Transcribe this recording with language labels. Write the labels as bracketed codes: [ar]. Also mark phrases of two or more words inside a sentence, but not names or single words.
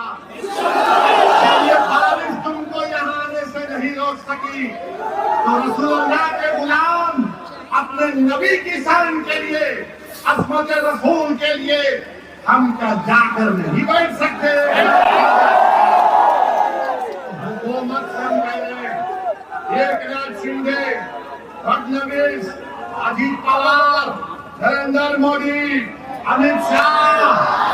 [ur] یہ بارش تم کو یہاں آنے سے نہیں روک سکی، تو رسول اللہ کے غلام اپنے نبی کی شان کے لیے، عظمت رسول کے لیے ہم کا جا کر نہیں بیٹھ سکتے؟ حکومت سے ہم کہہ رہے ہیں، ایک ناتھ شندے، فڈنویس، اجیت پوار، نریندر مودی، امیت شاہ،